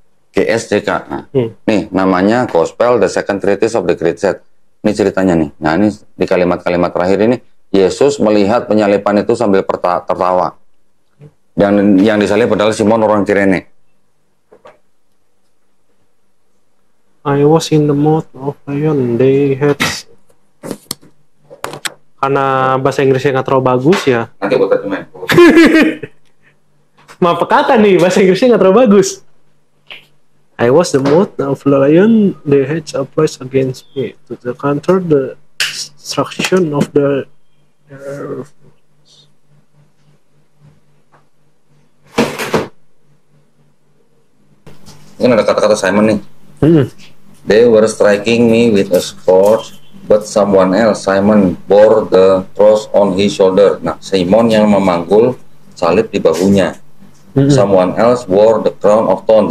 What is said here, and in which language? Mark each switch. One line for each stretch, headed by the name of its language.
Indonesian: GSJK. Nah, nih namanya Gospel The Second Treatise of the Great Set. Ini ceritanya nih. Nah ini di kalimat-kalimat terakhir ini Yesus melihat penyalipan itu sambil tertawa. Yang disalib adalah Simon orang Kirene.
English: I was in the mouth of lion. They had.
Indonesian: Karena bahasa Inggrisnya nggak terlalu bagus ya. Nanti buat terjemahin. Maaf kata nih, bahasa Inggrisnya nggak terlalu bagus.
English: I was the mouth of lion. They had applied against me to counter the destruction of the earth.
Indonesian: Ini ada kata-kata Simon nih.
English: They were striking me with a scourge, but someone else, Simon, bore the cross on his shoulder.
Indonesian: Nah, Simon yang memanggul salib di bahunya.
English: Someone else wore the crown of thorns.